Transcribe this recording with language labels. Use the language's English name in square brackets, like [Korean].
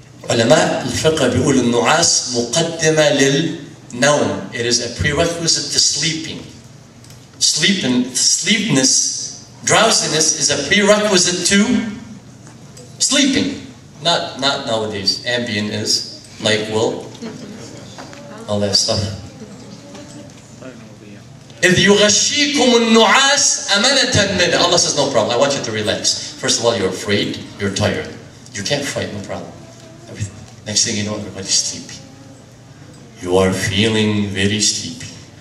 [Arabic] علماء الفقه بيقول النعاس مقدمة للنوم. [English] It is a prerequisite to sleeping. Sleepiness, drowsiness is a prerequisite to sleeping. Not nowadays. Ambien is, like, well, all that stuff. [Arabic] إذ يغشيكم النعاس أمنة منه. [English] Allah says, no problem, I want you to relax. First of all, you're afraid, you're tired. You can't fight, no problem. Everything. Next thing you know, everybody's sleepy. You are feeling very sleepy.